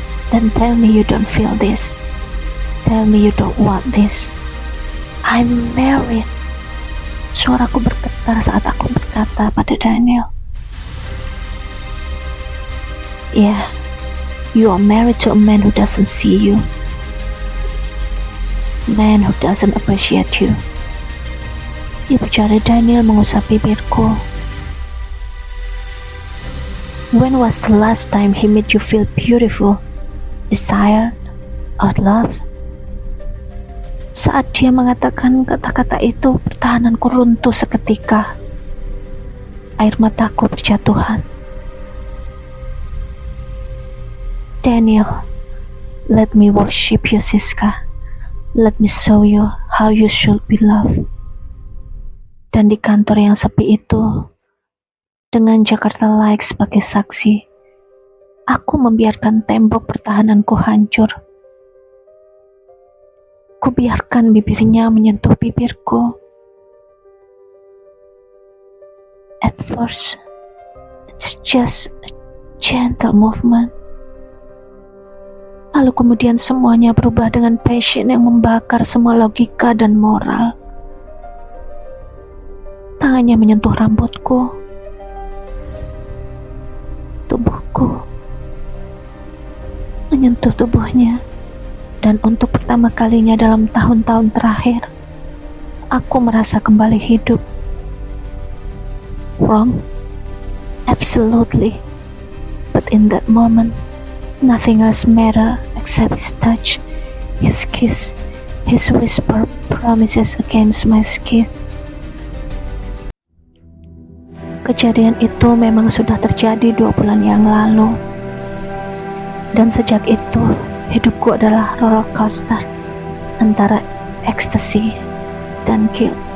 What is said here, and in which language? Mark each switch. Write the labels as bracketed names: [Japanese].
[English] Then tell me you don't feel this. Tell me you don't want this. I'm married. [Indonesian] Suaraku bergetar saat aku berkata pada Daniel. [English] Yeah, you are married to a man who doesn't see you. Man who doesn't appreciate you. [Indonesian] Ibu jari Daniel mengusap bibirku. [English] When was the last time he made you feel beautiful, desired, or loved? [Indonesian] Saat dia mengatakan kata-kata itu, pertahananku runtuh seketika. Air mataku berjatuhan. [English] Daniel, let me worship you, Siska. Let me show you how you should be loved. [Indonesian] Dan di kantor yang sepi itu, dengan Jakarta Like sebagai saksi, aku membiarkan tembok pertahananku hancur. Kubiarkan bibirnya menyentuh bibirku. [English] At first, it's just a gentle movement. [Indonesian] Lalu kemudian semuanya berubah dengan passion yang membakar semua logika dan moral. Tangannya menyentuh rambutku, tubuhku, menyentuh tubuhnya, dan untuk pertama kalinya dalam tahun-tahun terakhir, aku merasa kembali hidup. [English] Wrong? Absolutely. But in that moment, nothing else mattered except his touch, his kiss, his whisper promises against my skin. [Indonesian] Kejadian itu memang sudah terjadi 2 bulan yang lalu. Dan sejak itu, hidupku adalah roller coaster antara ekstasi dan guilt.